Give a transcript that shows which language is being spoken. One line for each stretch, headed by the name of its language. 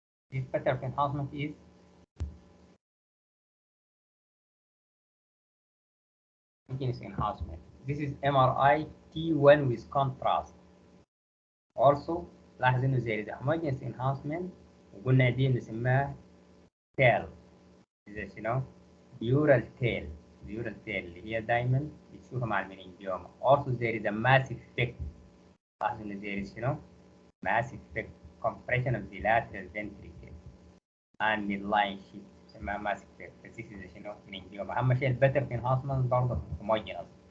English: This better of enhancement is homogeneous enhancement. This is MRI T1 with contrast.
Arabic: Also لاحظ انه زي ده
English: homogeneous enhancement
Arabic: وقلنا دي بنسميها tail. إذا شنو؟
English: dural tail
Arabic: اللي هي دايما بتشوفها مع المننجيوما.
English: Also there is a massive effect.
Arabic: لاحظ انه
English: there is
Arabic: شنو؟
English: massive effect compression of the lateral ventricle and midline sheath بنسميها massive effect. This is
Arabic: شنو؟
English: Meningioma.
Arabic: أهم شيء البتر في enhancement برضه homogeneous.